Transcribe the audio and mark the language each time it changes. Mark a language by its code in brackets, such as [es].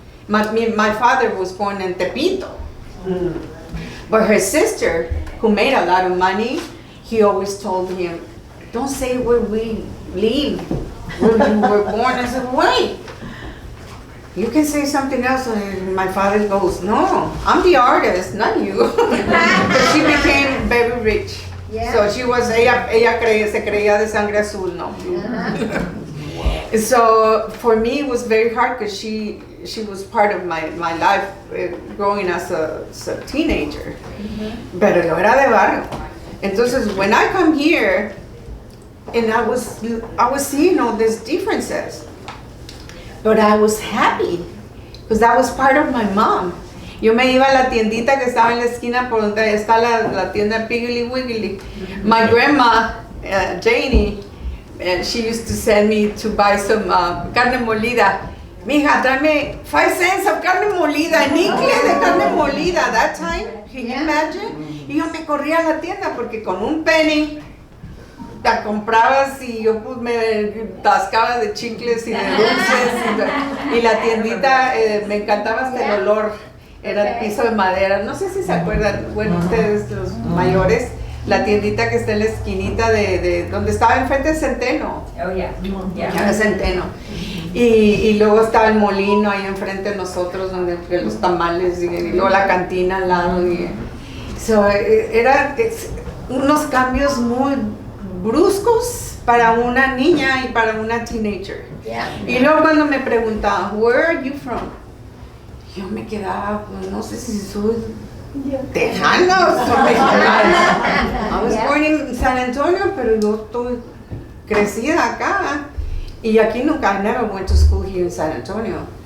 [en] My father was born in Tepito. But her sister, who made a lot of money, he always told him, don't say where we live. when you were born. I said, wait, you can say something else. And my father goes, no, I'm the artist, not you. But she became very rich. Yeah. So she was, [es] ella se creía de sangre azul, no. [en] So for me it was very hard because she was part of my life growing as a teenager. [es] Pero lo era de barrio. Entonces [en] when I come here and I was seeing all these differences, but I was happy because that was part of my mom. [es] Yo me iba a la tiendita que estaba en la esquina por donde está la tienda Piggly Wiggly. [en] My grandma, Janie, she used to send me to buy some carne molida. [es] Mija, tráeme [en] 5 cents of [es] carne molida, nicle de carne molida. [en] That time, can you imagine? [es] Y yo me corría a la tienda porque con un penny la comprabas y yo pues me tascaba de chicles y de dulces. Y la tiendita, me encantaba hasta el olor. Era el piso de madera. No sé si se acuerdan, bueno, ustedes los mayores, la tiendita que está en la esquinita de donde estaba enfrente de Centeno. [en] Oh, yeah. [es] Ya de Centeno. Y luego estaba el molino ahí enfrente de nosotros, donde los tamales, y luego la cantina al lado. Eran unos cambios muy bruscos para una niña y para una teenager. Y luego cuando me preguntaban, [en] where are you from? [es] Yo me quedaba, pues no sé si soy tejana o soy mexicana. [en] I was born in San Antonio, [es] pero yo estoy crecida acá. Y aquí nunca, [en] I never went to school here in San Antonio.